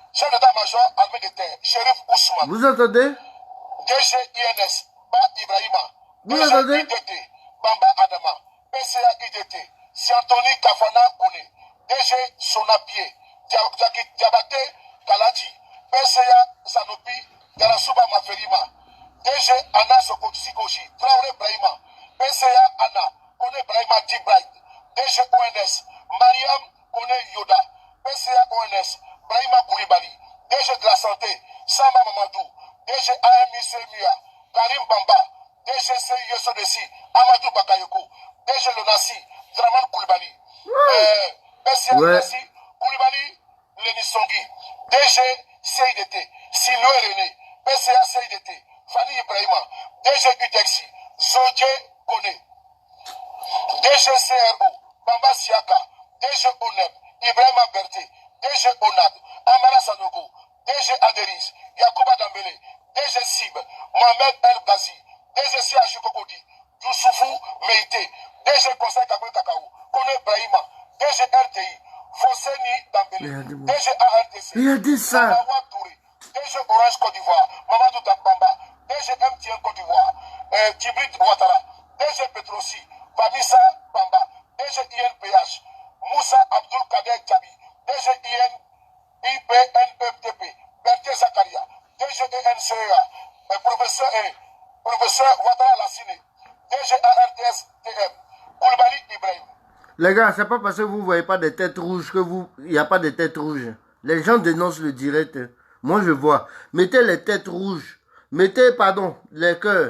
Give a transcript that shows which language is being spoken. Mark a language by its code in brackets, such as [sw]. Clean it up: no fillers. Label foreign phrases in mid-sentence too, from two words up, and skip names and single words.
[fr] d'état-major armée de terre, Shérif Ousmane. Vous entendez? DG INS, Ba Ibrahima. Vous DG entendez? IDT, Bamba Adama. PCA IDT, Siantoni Kafana Kone. DG Sonapie, Diabaté Kalaji. PCA Sanopi, Darasuba Maferima. DG Anna Sikoshi, Traoré Brahima. PCA Anna, Kone Brahima Tibright. DG ONS, Mariam Kone Yoda. PCA ONS, Brahima Koulibaly. DG de la santé, Samba Mamadou. DG AMIC MUA, Karim Bamba. DG CISODC, Amadou Bakayoko. DG Lonassi, Draman Koulibaly. PCA Lonassi, Koulibaly, Léni Songui. DG CIDT, Siloué René. PCA CIDT, Fanny Ibrahima. DG UTEXI, Zodje Kone. DG CRO, Bamba Siaka. DG ONEP, Ibrahima Berté. DG ONAD, Amara Sanogo. DG Aderis, Yacouba Dambele. DG Sib, Mohamed El Ghazi. DG CH Kokodi, Youssoufou Meïté. DG Conseil Kabou Kakao, Kone Brahima. DG RTI, Fosseni Dambele. DG ARTC, Il a dit ça. Mawa Touré. DG Orange Côte d'Ivoire, Mamadou Dambamba. DG MTN Côte d'Ivoire, Djibril Ouattara. DG Petrosi, Famissa Bamba. DG INPH, Moussa Abdul Kader Djabi. DG IPNEPTP, Berthe Zakaria. DG ENCEA, professeur Ouattara Lassine. DG ARTS TM, Koulibaly Ibrahim. Les gars, c'est pas parce que vous voyez pas des têtes rouges que vous... Il n'y a pas de têtes rouges. Les gens dénoncent le direct. Moi, je vois. Mettez les têtes rouges. Mettez, pardon, les cœurs.